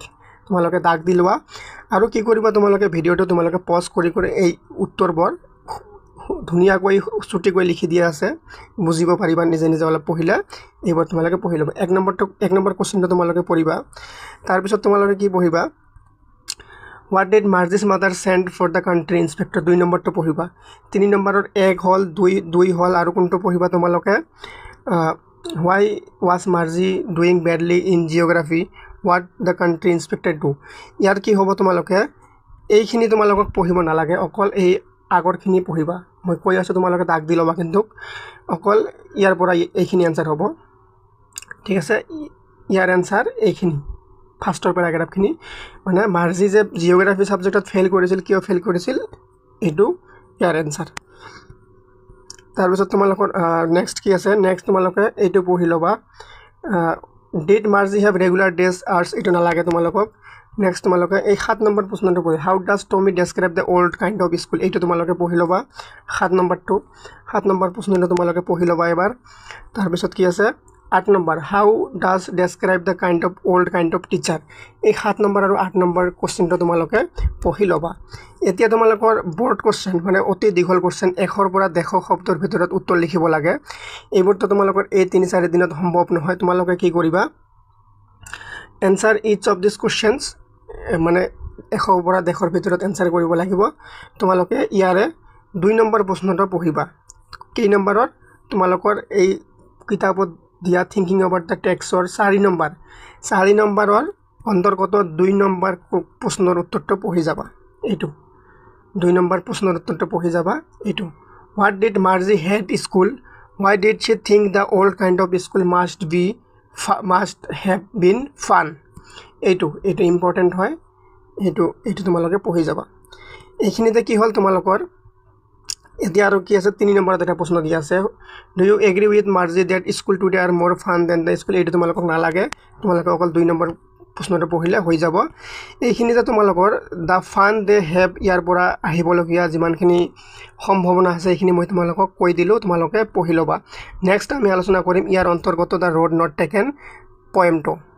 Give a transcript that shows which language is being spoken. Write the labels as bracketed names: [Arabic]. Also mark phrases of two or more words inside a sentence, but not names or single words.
[Assamese] তোমালোকে দাগ দি লোৱা আৰু কি কৰিবা তোমালোকে ভিডিওটো তোমালোকে পজ কৰি এই উত্তৰবোৰ ধুনিয়াকৈ ছুটিকৈ লিখি দিয়া আছে বুজিব পাৰিবা নিজে অলপ পঢ়িলে এইবোৰ তোমালোকে পঢ়ি ল'বা 1 নম্বৰ কোৱেশ্চনটো তোমালোকে পঢ়িবা তাৰ পিছত তোমালোকে কি পঢ়িবা [English] what did Margie's mother send for the country inspector [Assamese] 2 নম্বৰটো পঢ়িবা 3 নম্বৰৰ 1 হল 2 হল আৰু কোনটো পঢ়িবা তোমালোকে [English] why was Marzi doing badly in geography what the country inspector do [Assamese] ইয়াৰ কি হ'ব তোমালোকে এইখিনি তোমালোকক পঢ়িব নালাগে অকল এই আগৰখিনি পঢ়িবা মই কৈ আছো তোমালোকে দাগ দি লবা কিন্তু অকল ইয়াৰ পৰা এইখিনি আনসাৰ হ'ব ঠিক আছে ইয়াৰ আনসাৰ এইখিনি ফাৰ্ষ্টৰ পেৰাগ্ৰাফখিনি মানে মাৰ্জি যে [English] geography subjectত [Assamese] ফেল কৰিছিল কিয় ফেল কৰিছিল এটো ইয়াৰ আনসাৰ তাৰ পিছত তোমালোকৰ নেক্সট কি আছে নেক্সট তোমালোকে এইটো পঢ়ি লবা [English] did Margie have regular days arts [Assamese] এটো নালাগে তোমালোকক নেক্সট তোমালোকে এই 7 নম্বৰ প্ৰশ্নটো পঢ়ি [English] how does Tommy describe the old kind of school [Assamese] এইটো তোমালোকে পঢ়ি লবা 7 নম্বৰ প্ৰশ্নটো তোমালোকে পঢ়ি লবা এবাৰ তাৰ পিছত কি আছে 8 নম্বৰ [English] how does describe the kind of old kind of teacher [Assamese] এই 7 নম্বৰ আৰু 8 নম্বৰ কোৱেশ্চনটো তোমালোকে পঢ়ি লবা এতিয়া তোমালোকৰ [English] board question [Assamese] মানে অতি দীঘল কোৱেশ্চন 1 ৰ পৰা 100 শব্দৰ ভিতৰত উত্তৰ লিখিব লাগে এইবোৰটো তোমালোকৰ এই 3-4 দিনত সম্ভৱ নহয় তোমালোকে কি কৰিবা [English] answer each of these questions [Assamese] মানে 100 পৰা 100 ভিতৰত এনসাৰ কৰিব লাগিব তোমালোকে ইয়াৰে 2 নম্বৰ প্ৰশ্নটো পঢ়িবা কি নম্বৰৰ তোমালোকৰ এই কিতাপত দিয়া [English] thinking about the textৰ [Assamese] 4 নম্বৰৰ অন্তৰ্গত 2 নম্বৰ প্ৰশ্নৰ উত্তৰটো পঢ়ি যাবা এইটো 2 নম্বৰ প্ৰশ্নৰ উত্তৰটো পঢ়ি যাবা এইটো [English] what did Margie had school why did she think the old kind of school must have been fun [Assamese] এইটো ইম্পৰ্টেন্ট হয় এইটো তোমালোকে পঢ়ি যাবা এইখিনিতে কি হল তোমালোকৰ এতিয়া আৰু কি আছে 3 নম্বৰত এটা প্ৰশ্ন দিয়া আছে [English] do you agree with Margie that school today are more fun than the school [Assamese] এইটো তোমালোকক নালাগে তোমালোকে অকল 2 নম্বৰ প্ৰশ্নটো পঢ়িলে হৈ যাব এইখিনিতে তোমালোকৰ [English] the fun they had [Assamese] ইয়াৰ পৰা আহিবলগীয়া যিমানখিনি সম্ভাৱনা আছে এইখিনি মই তোমালোকক কৈ দিলো তোমালোকে পঢ়ি লবা নেক্সট আমি আলোচনা কৰিম ইয়াৰ অন্তৰ্গত [English] the road not taken [Assamese] পয়েমটো